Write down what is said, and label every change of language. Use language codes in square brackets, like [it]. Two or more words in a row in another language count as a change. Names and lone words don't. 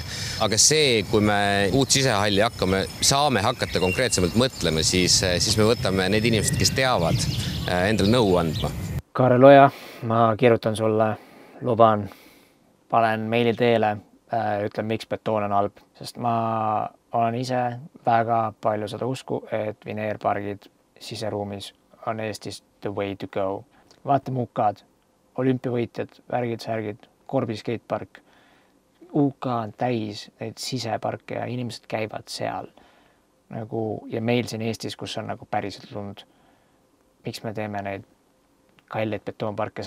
[et] Aga see, kui me uut sisehalli saame hakata konkreetsemalt mõtlema, siis me võtame need inimesed, kes teavad endale nõu andma. Kaarel Oja, ma kirjutan sulle, luban, panen meili teele, ütlen, miks betoon on halb, sest ma olen ise väga palju seda usku, et vineerpargid siseruumis on Eestis [en] the way to go. [et] Vaatame UK-d, olümpiavõitjad, värgid, särgid, Korbi skatepark. UK on täis neid siseparke ja inimesed käivad seal. Ja meil siin Eestis, kus on päriselt lund. Miks me teeme neid kalleid betoonparke?